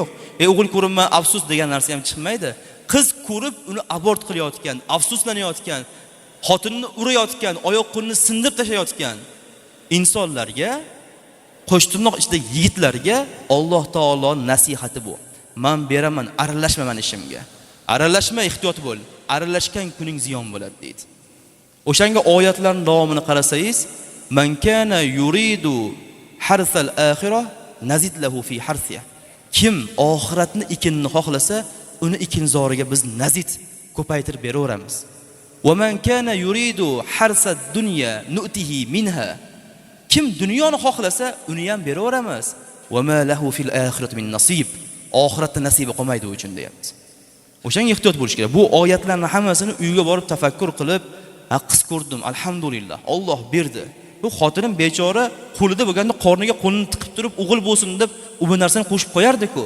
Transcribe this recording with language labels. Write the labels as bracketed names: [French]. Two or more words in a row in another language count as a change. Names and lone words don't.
[Uzbek] O'g'il ko'rinma, afsus degan narsa ham chiqmaydi. Qiz ko'rib uni abort qilayotgan, afsuslanayotgan, xotinni urayotgan, oyoq qo'lini sindirib tashlayotgan insonlarga, qo'shtirnoq ichida yigitlarga Alloh taolo nasihati bu. Men beraman, aralashma men ishimga. Aralashma, ehtiyot bo'l. Aralashgan kuning ziyon bo'ladi deydi. O'shanga oyatlarning davomini qarasangiz, [Arabic] من كان يريد حرث الآخرة نزد له في حرثه. [Uzbek] Kim oxiratni ekinni xohlasa, uni ekinzoriga biz nazid ko'paytirib beraveramiz. [Arabic] ومن كان يريد حرث الدنيا نؤته منها. [Uzbek] Kim dunyoni xohlasa, uni ham beraveramiz. [Arabic] وما له في الآخرة من نصيب. [Uzbek] Oxiratda nasibi qolmaydi u uchun deyapti. O'shanga ehtiyot bo'lish kerak. Bu oyatlarning hammasini uyga borib tafakkur qilib, qiz ko'rdim, alhamdulillah, Alloh berdi. Bu xotinim bechora qo'lida bo'lganda qorniga qo'lini tiqib turib, o'g'il bo'lsin deb u bu narsani qo'shib qo'yardi-ku.